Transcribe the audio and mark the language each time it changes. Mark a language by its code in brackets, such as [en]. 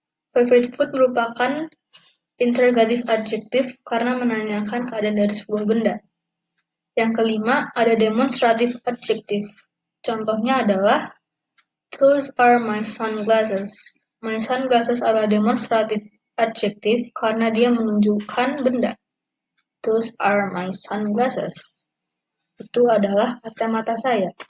[id] Favorite food merupakan interrogative adjective karena menanyakan keadaan dari sebuah benda. Yang kelima, ada demonstrative adjective. Contohnya adalah [en] those are my sunglasses. [id] My sunglasses adalah demonstrative adjective karena dia menunjukkan benda. [en] Those are my sunglasses. [id] Itu adalah kacamata saya.